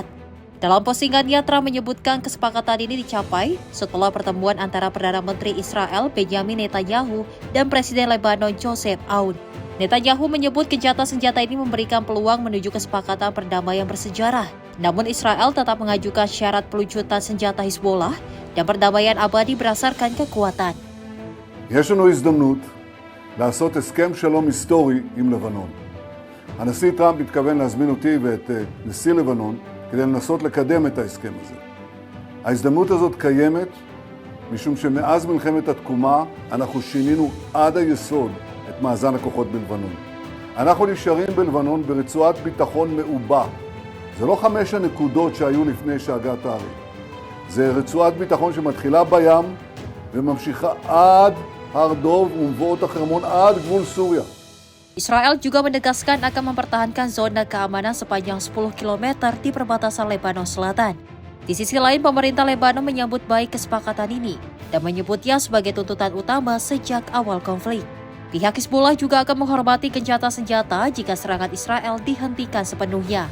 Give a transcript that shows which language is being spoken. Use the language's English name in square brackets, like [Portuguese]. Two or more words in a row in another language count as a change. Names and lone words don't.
[Indonesian] Dalam postingannya, Trump menyebutkan kesepakatan ini dicapai setelah pertemuan antara Perdana Menteri Israel Benjamin Netanyahu dan Presiden Lebanon Joseph Aoun. Netanyahu menyebut gencatan senjata ini memberikan peluang menuju kesepakatan perdamaian bersejarah. Namun Israel tetap mengajukan syarat pelucutan senjata Hizbollah dan perdamaian abadi berdasarkan kekuatan. [Hebrew] יש לנו הזדמנות לעשות הסכם שלום היסטורי עם לבנון. הנשיא טראמפ מתכוון להזמין אותי ואת נשיא לבנון כדי לנסות לקדם את ההסכם הזה. ההזדמנות הזאת קיימת משום שמאז מלחמת התקומה אנחנו שינינו עד היסוד את מאזן הכוחות בלבנון. אנחנו נשארים בלבנון ברצועת ביטחון מעובה. זה לא 5 הנקודות שהיו לפני שהגעת הארי. זה רצועת ביטחון שמתחילה בים וממשיכה עד הר דוב ומבואות החרמון עד גבול סוריה. [Indonesian] Israel juga menegaskan akan mempertahankan zona keamanan sepanjang 10 km di perbatasan Lebanon Selatan. Di sisi lain, pemerintah Lebanon menyambut baik kesepakatan ini dan menyebutnya sebagai tuntutan utama sejak awal konflik. Pihak Hizbollah juga akan menghormati gencatan senjata jika serangan Israel dihentikan sepenuhnya.